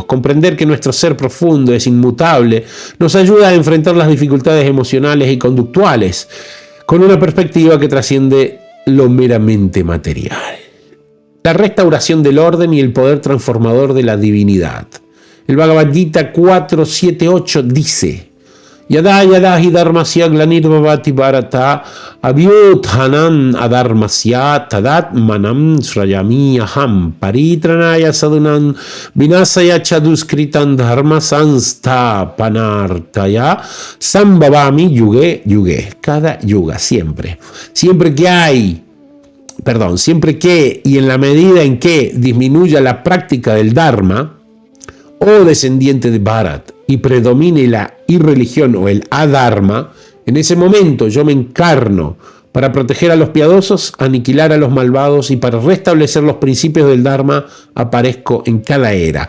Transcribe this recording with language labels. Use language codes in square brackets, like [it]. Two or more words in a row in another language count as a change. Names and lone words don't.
[es] Comprender que nuestro ser profundo es inmutable nos ayuda a enfrentar las dificultades emocionales y conductuales con una perspectiva que trasciende lo meramente material. La restauración del orden y el poder transformador de la divinidad. El Bhagavad Gita 4.7.8 dice: [sa] यदा यदा हि धर्मस्य ग्लानिर्भवति भारत अभ्युत्थानम् अधर्मस्य तदात्मानं सृजामि अहम् परित्राणाय साधूनां विनाशाय च दुष्कृताम् धर्म संस्थापनार्थाय सम्भवामि युगे युगे. [es] Cada yuga, siempre que y en la medida en que disminuya la práctica del Dharma, o descendiente de Bharat, y predomine la irreligión o el adharma, en ese momento yo me encarno para proteger a los piadosos, aniquilar a los malvados y para restablecer los principios del Dharma aparezco en cada era.